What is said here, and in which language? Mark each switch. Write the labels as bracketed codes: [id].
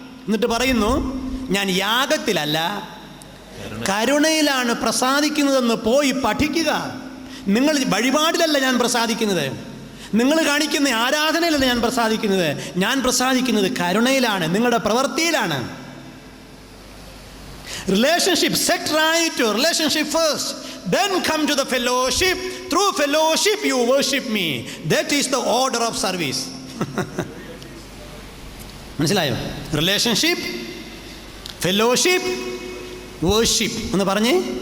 [ml] എന്നിട്ട് പറയുന്നു, ഞാൻ യാഗത്തിലല്ല കരുണയിലാണ് പ്രസാദിക്കുന്നതെന്ന് പോയി പഠിക്കുക. നിങ്ങൾ വഴിപാടിലല്ല ഞാൻ പ്രസാദിക്കുന്നത്, നിങ്ങൾ കാണിക്കുന്ന ആരാധനയിലല്ല ഞാൻ പ്രസാദിക്കുന്നത്. ഞാൻ പ്രസാദിക്കുന്നത് കരുണയിലാണ്, നിങ്ങളുടെ പ്രവൃത്തിയിലാണ്. [en] Relationship, set right your relationship first, then come to the fellowship. Through fellowship you worship me. That is the order of service. [ml] മനസ്സിലായോ? റിലേഷൻഷിപ്പ്, ഫെലോഷിപ്പ്, വേർഷിപ്പ് എന്ന് പറഞ്ഞേ.